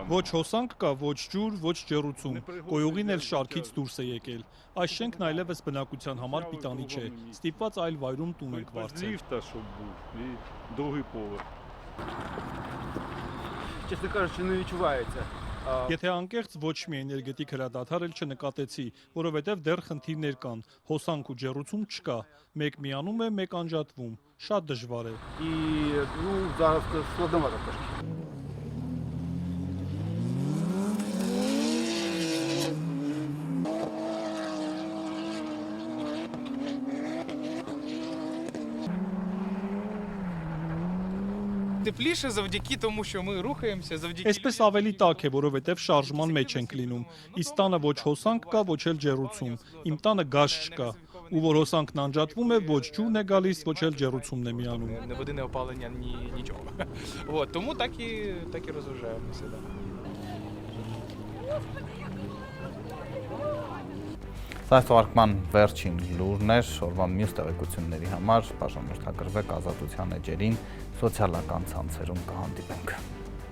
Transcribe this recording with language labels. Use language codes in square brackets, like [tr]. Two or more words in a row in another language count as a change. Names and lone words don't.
[hy] Ոչ հոսանք կա, ոչ ջուր, ոչ ջեռուցում։ Գոյուղին էլ շարքից դուրս է եկել։ Այս շենքն այլևս բնակության համար պիտանի չէ։ Ստիպված այլ վայրում տուն ենք վարձել։ [uk] Ліфта, щоб був, і другий поверх. Чесно кажучи, не відчувається. [hy] Եթե անկեղծ ոչ մի էներգետիկ հրադադար էլ չնկատեցի, որովհետև դեռ խնդիրներ կան, հոսանք ու ջեռուցում չկա, մեկ միանում է, մեկ անջատվում, շատ դժվար է։ [uk] І, ну, зараз складновато трошки. Тепліше завдяки тому, що ми рухаємося, завдяки [hy] Այսպես ավելի տաք է, որովհետև շարժման մեջ ենք լինում։ Իսկ տանը ոչ հոսանք կա, ոչ էլ ջեռուցում։ Իմ տանը գազ չկա։ Ու որ հոսանքն անջատվում է, ոչ ջուրն է գալիս, ոչ էլ ջեռուցումն է միանում։ [uk] не води, не опалення, нічого. От, тому так і розважаємося. Да. [hy] Սա թվարկման վերջին լուրն էր, օրվա մյուս տեղեկությունների համար բաժանորդագրվեք Ազատության էջերին, սոցիալական ցանցերում կհանդիպենք։